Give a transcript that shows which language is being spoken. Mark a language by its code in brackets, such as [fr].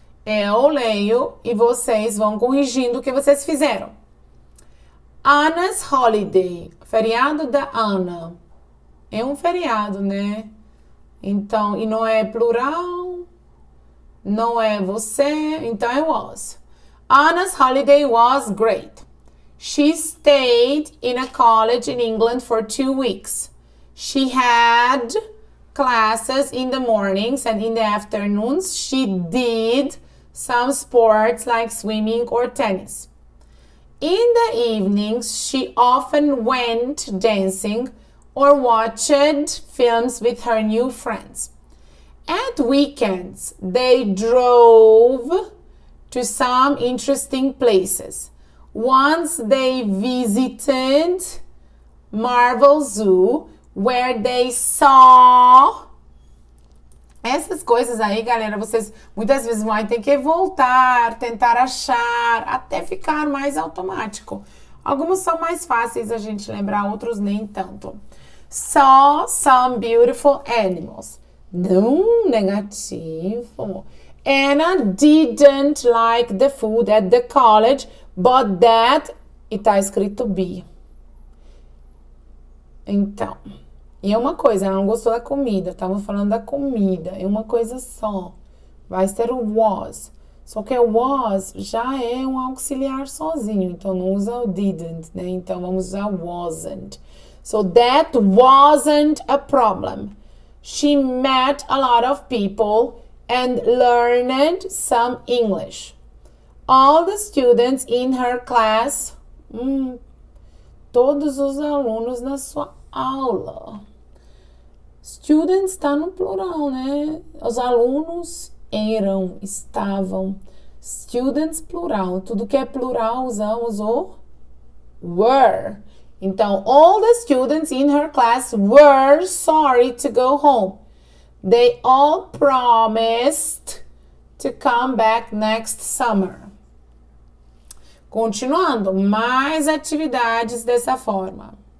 [pt] Eu leio e vocês vão corrigindo o que vocês fizeram. [en] Anna's holiday. [pt] Feriado da Ana. É um feriado, né? Então, e não é plural, não é você, então é was. [en] Anna's holiday was great. She stayed in a college in England for 2 weeks. She had classes in the mornings and in the afternoons. She did some sports like swimming or tennis. In the evenings, she often went dancing or watched films with her new friends. At weekends, they drove to some interesting places. Once they visited Marvel Zoo, where they saw... [pt] Essas coisas aí, galera, vocês muitas vezes vão ter que voltar, tentar achar, até ficar mais automático. Alguns são mais fáceis a gente lembrar, outros nem tanto. [en] Saw some beautiful animals. [pt] Não, negativo. [en] Anna didn't like the food at the college, but that... [pt] E tá escrito be. Então, e é uma coisa, ela não gostou da comida. Estamos falando da comida. É uma coisa só. Vai ser o was. Só que o was já é um auxiliar sozinho. Então, não usa o didn't, né? Então, vamos usar wasn't. [en] So, that wasn't a problem. She met a lot of people and learned some English. All the students in her class... [pt] todos os alunos na sua aula. Students está no plural, né? Os alunos eram, estavam. Students, plural. Tudo que é plural, usamos o were. Então, [en] all the students in her class were sorry to go home. They all promised to come back next summer. [pt] Continuando, mais atividades dessa forma.